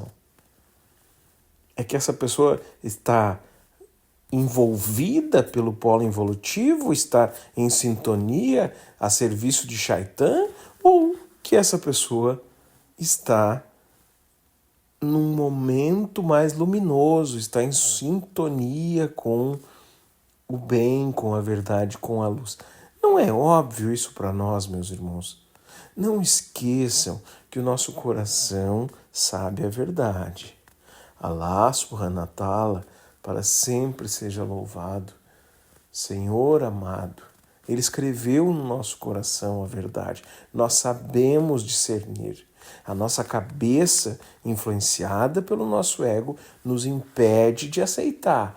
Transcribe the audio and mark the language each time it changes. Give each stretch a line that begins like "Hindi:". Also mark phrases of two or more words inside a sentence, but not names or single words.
Portuguese: É que essa pessoa está envolvida pelo polo involutivo, está em sintonia a serviço de Shaitan, ou que essa pessoa está num momento mais luminoso, está em sintonia com o bem, com a verdade, com a luz. Não é óbvio isso para nós, meus irmãos? Não esqueçam que o nosso coração sabe a verdade.
Arabic: الله سبحانه وتعالى,
Portuguese: para sempre seja louvado. Senhor amado, Ele escreveu no nosso coração a verdade. Nós sabemos discernir. A nossa cabeça, influenciada pelo nosso ego, nos impede de aceitar.